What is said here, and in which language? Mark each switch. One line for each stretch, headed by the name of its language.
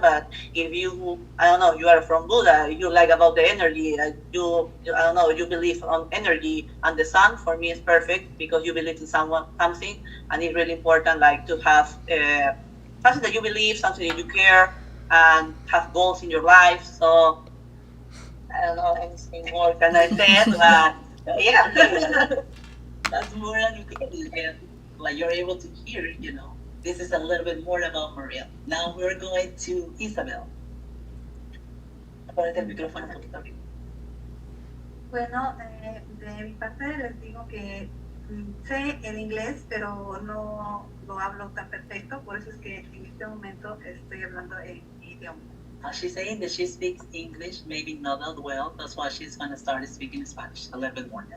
English: But if you, I don't know, you are from Buddha, you like about the energy, you I don't know, you believe on energy and the sun, for me is perfect because you believe in something, and it's really important like to have something that you believe, something that you care, and have goals in your life. So I don't know anything more can I say, but yeah. That's more than you can do. Like you're able to hear, This is a little bit more about Maria. Now we're going to Isabel.
Spanish: Ponete el micrófono un poquito arriba. Bueno, de mi parte les digo que sé el inglés, pero no lo hablo tan perfecto, por eso es que en este momento estoy hablando en mi idioma.
English: She's saying that she speaks English, maybe not that well. That's why she's going to start speaking Spanish a little bit more.